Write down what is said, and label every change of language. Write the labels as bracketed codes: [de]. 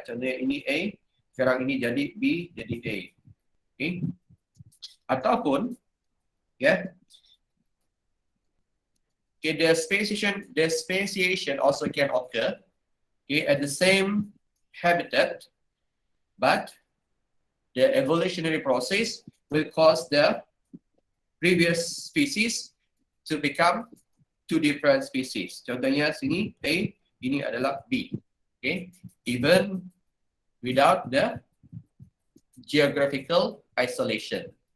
[ms] Contohnya ini A, sekarang ini jadi B, jadi A. Okay. Ataupun, ya, [en] okay, the speciation also can occur, okay, at the same habitat, but the evolutionary process will cause the previous species to become two different species. [ms] Contohnya sini A, ini adalah B. [en] Okay, even without the geographical isolation.